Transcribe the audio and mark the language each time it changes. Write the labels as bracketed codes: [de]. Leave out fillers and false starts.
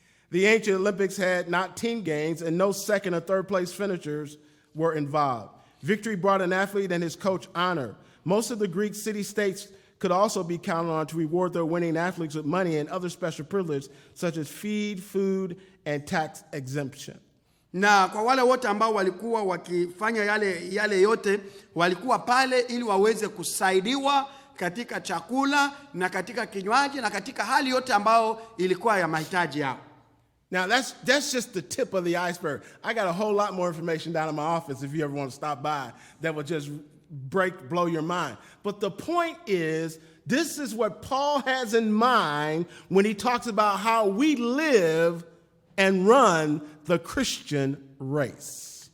[en] The ancient Olympics had not team games, and no second or third place finishers were involved. Victory brought an athlete and his coach honor. Most of the Greek city-states could also be counted on to reward their winning athletes with money and other special privileges, such as feed, food, and tax exemption. [sw] Na kwa wale wote ambao walikuwa wakifanya yale yote, walikuwa pale ili waweze kusaidiwa katika chakula na katika kinywaji na katika hali yote ambao ilikuwa ya mahitaji yao. [en] Now, that's just the tip of the iceberg. I got a whole lot more information down in my office if you ever want to stop by that will just blow your mind. But the point is, this is what Paul has in mind when he talks about how we live and run the Christian race.